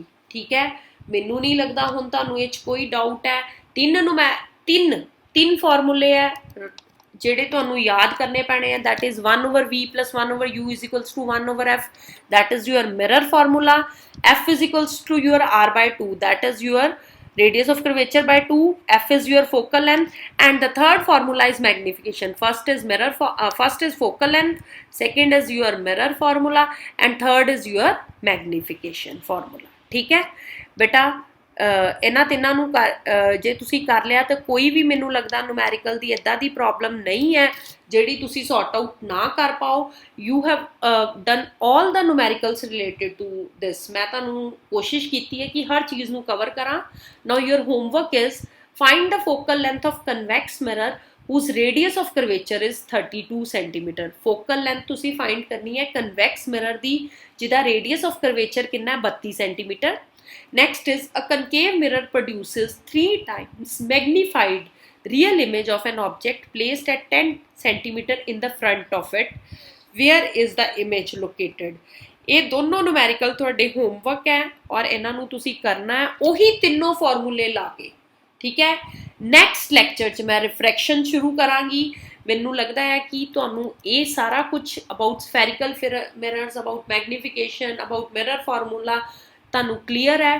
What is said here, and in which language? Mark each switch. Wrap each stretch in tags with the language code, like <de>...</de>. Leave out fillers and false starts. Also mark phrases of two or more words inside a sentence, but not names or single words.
<pa>ਠੀਕ ਹੈ, ਮੈਨੂੰ ਨਹੀਂ ਲੱਗਦਾ ਹੁਣ ਤੁਹਾਨੂੰ ਇਹ 'ਚ ਕੋਈ ਡਾਊਟ ਹੈ। ਤਿੰਨ ਫਾਰਮੂਲੇ ਹੈ ਜਿਹੜੇ ਤੁਹਾਨੂੰ ਯਾਦ ਕਰਨੇ ਪੈਣੇ ਹਨ,</pa> <en>that is 1 over v plus 1 over u is equals to 1 over f, that is your mirror formula। f is equals to your r by 2, that is your radius of curvature by 2, f is your focal length, and the third formula is magnification। first is focal length, second is your mirror formula, and third is your magnification formula।</en> <pa>ਠੀਕ ਹੈ ਬੇਟਾ। ਇਹਨਾਂ ਤਿੰਨਾਂ ਨੂੰ ਜੇ ਤੁਸੀਂ ਕਰ ਲਿਆ ਤਾਂ ਕੋਈ ਵੀ ਮੈਨੂੰ ਲੱਗਦਾ ਨੂਮੈਰੀਕਲ ਦੀ ਇੱਦਾਂ ਦੀ ਪ੍ਰੋਬਲਮ ਨਹੀਂ ਹੈ ਜਿਹੜੀ ਤੁਸੀਂ</pa> <en>sort out</en> <pa>ਨਾ ਕਰ ਪਾਓ।</pa> <en>You have done all the numericals related to this.</en> <pa>ਮੈਂ ਤੁਹਾਨੂੰ ਕੋਸ਼ਿਸ਼ ਕੀਤੀ ਹੈ ਕਿ ਹਰ ਚੀਜ਼ ਨੂੰ ਕਵਰ ਕਰਾਂ।</pa> <en>Now your homework is find the focal length of convex mirror whose radius of curvature is 32 centimeter। focal length</en> <pa>ਤੁਸੀਂ find ਕਰਨੀ ਹੈ</pa> <en>convex mirror</en> <pa>ਦੀ ਜਿਹਦਾ</pa> <en>radius of curvature</en> <pa>ਕਿੰਨਾ ਹੈ 32 centimeter।</pa> <en>Next is, a concave mirror produces 3 times magnified real image of an object placed at 10 centimeter in the front of it। Where is the image located?</en> <pa>ਇਹ ਦੋਨੋਂ numerical ਤੁਹਾਡੇ homework ਹੈ ਔਰ ਇਹਨਾਂ ਨੂੰ ਤੁਸੀਂ ਕਰਨਾ ਹੈ ਉਹੀ ਤਿੰਨੋਂ ਫਾਰਮੂਲੇ ਲਾ ਕੇ। ਠੀਕ ਹੈ,</pa> <en>next lecture</en> <pa>'ਚ ਮੈਂ ਰਿਫਰੈਕਸ਼ਨ ਸ਼ੁਰੂ ਕਰਾਂਗੀ। ਮੈਨੂੰ ਲੱਗਦਾ ਹੈ ਕਿ ਤੁਹਾਨੂੰ ਇਹ ਸਾਰਾ ਕੁਝ</pa> <en>about spherical mirrors, about magnification, about mirror formula</en> <pa>ਤੁਹਾਨੂੰ ਕਲੀਅਰ ਹੈ।</pa>